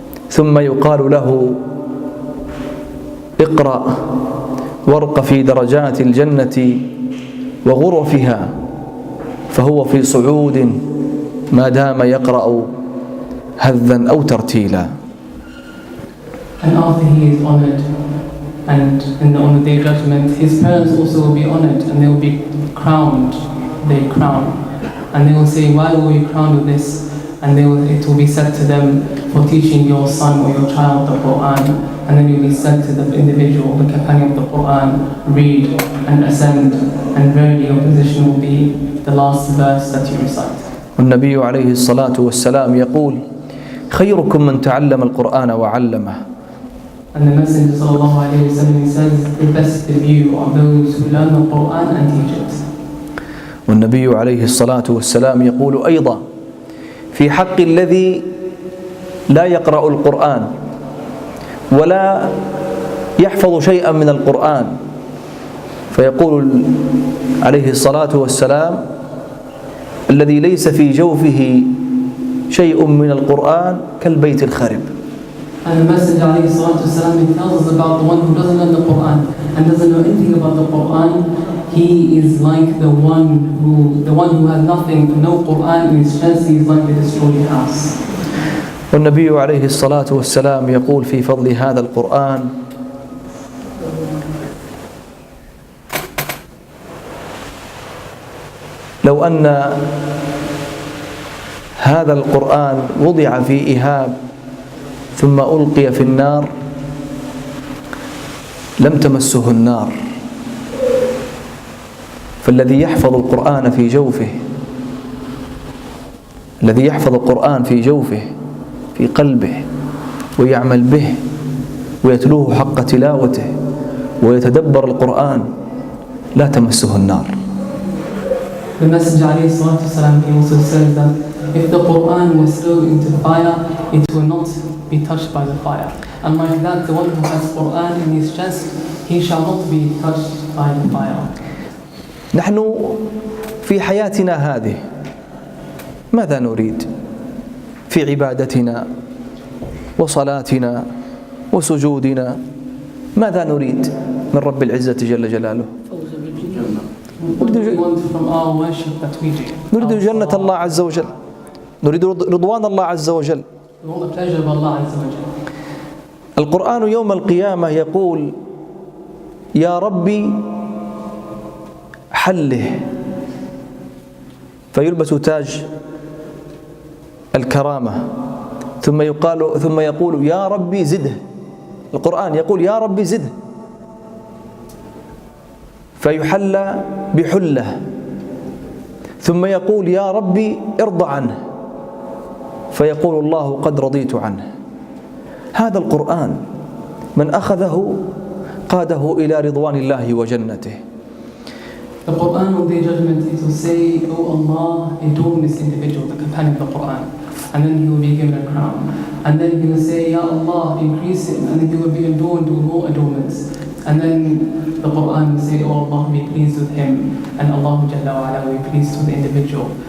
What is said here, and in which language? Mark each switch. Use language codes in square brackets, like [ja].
[ar] ثم يقال له اقرأ وارق في درجات الجنة وغرفها، فهو في صعود ما دام يقرأ هذا أو ترتيلا. [en] And after he is honored, and on the day of judgment, his parents also will be honored and they will be crowned. They crown, and they will say, "Why were we crowned with this?" And it will be said to them, "For teaching your son or your child the Quran." And then it will be said to the individual, the companion of the Quran, "Read and ascend, and verily your position will be the last verse that you recite." [ar] والنبي عليه الصلاة والسلام يقول خيركم من تعلم القرآن وعلمه. [en] And the Messenger sallallahu alayhi wa sallam, he says, the best of you are those who learn the Quran and teach it. [ar] والنبي عليه الصلاة والسلام يقول أيضا في حق الذي لا يقرأ القرآن ولا يحفظ شيئا من القرآن، فيقول عليه الصلاة والسلام الذي ليس في جوفه شيء من القرآن كالبيت الخرب. [en] And the Messenger alayhi salatu wasalam, he tells us about the one who doesn't learn the Quran and doesn't know anything about the Quran. He is like the one who has nothing, no Quran in his chest. He is like a destroyed house. [ar] والنبي عليه الصلاة والسلام يقول في فضل هذا القرآن: لو أن هذا القرآن وضع في إهاب ثم ألقي في النار لم تمسه النار. فالذي يحفظ القرآن في جوفه، الذي يحفظ القرآن في جوفه في قلبه ويعمل به ويتلوه حق تلاوته ويتدبر القرآن لا تمسه النار. [en] The Messenger alayhi salatu wasalam, he also says that if the Quran was thrown into fire, it will not be touched by the fire. And like that, the one who has Quran in his chest, he shall not be touched by the fire. [ar] نحن في حياتنا هذه ماذا نريد في عبادتنا وصلاتنا وسجودنا؟ ماذا نريد من رب العزة جل جلاله؟ [en] What do we want from our worship that we do? [ar] نريد جنة الله عز وجل، نريد رضوان الله عز وجل. [en] We want the pleasure of Allah Azza wa Jalla. [ar] القرآن يوم القيامة يقول: يا ربي حله، فيلبس تاج الكرامة، ثم يقول يا ربي زده. القرآن يقول يا ربي زده، فيحلى بحلة، ثم يقول يا ربي ارضى عنه، فيقول الله قد رضيت عنه. هذا القرآن من أخذه قاده إلى رضوان الله وجنته. [en] The Quran on the judgment, it will say, "Oh Allah, adorn this individual, the companion of the Quran," and then he will be given a crown. And then he will say, "Ya Allah, increase him," and then he will be adorned with more adornments. And then the Quran will say, "Oh Allah, be pleased with him," and Allah Jalla wa Ala will be pleased with the individual.